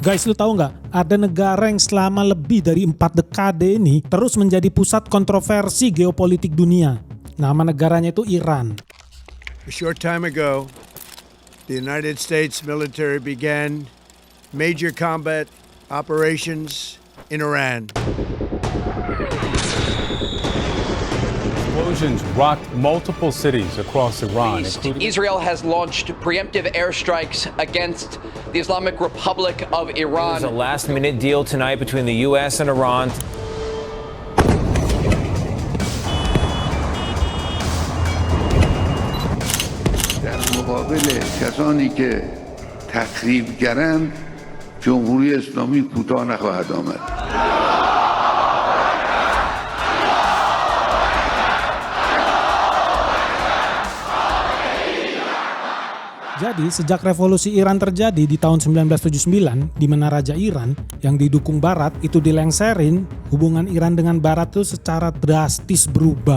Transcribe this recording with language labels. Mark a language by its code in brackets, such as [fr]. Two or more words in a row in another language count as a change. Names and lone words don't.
[id] Guys, lu tahu nggak? Ada negara yang selama lebih dari 4 dekade ini terus menjadi pusat kontroversi geopolitik dunia. Nama negaranya itu Iran. [en] A short time ago, the United States military began major combat operations in Iran. Explosions rocked multiple cities across Iran, including Israel has launched preemptive airstrikes against the Islamic Republic of Iran. There's a last-minute deal tonight between the U.S. and Iran. [fa] در مقابل کسانی که تخریبگرند جمهوری اسلامی کوتاه نخواهد آمد. [id] Jadi sejak revolusi Iran terjadi di tahun 1979, di mana Raja Iran yang didukung Barat itu dilengserin, hubungan Iran dengan Barat itu secara drastis berubah.